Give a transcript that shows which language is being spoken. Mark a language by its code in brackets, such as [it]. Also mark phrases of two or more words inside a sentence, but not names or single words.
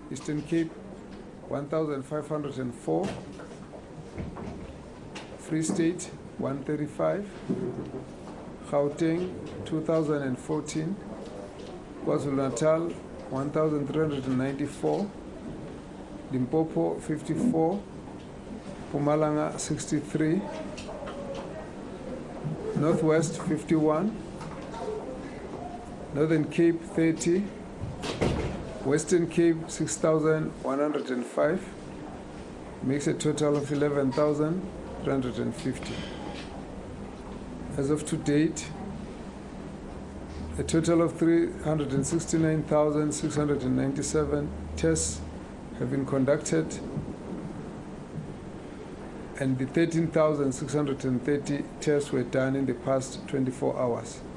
[en] Eastern Cape 1,504, Free State 135, Gauteng 2,014, KwaZulu-Natal 1,394, Limpopo 54, Mpumalanga 63, Northwest 51, Northern Cape 30, Western Cape 6,105, makes a total of 11,350. As of to date, a total of 369,697 tests have been conducted, and the 13,630 tests were done in the past 24 hours.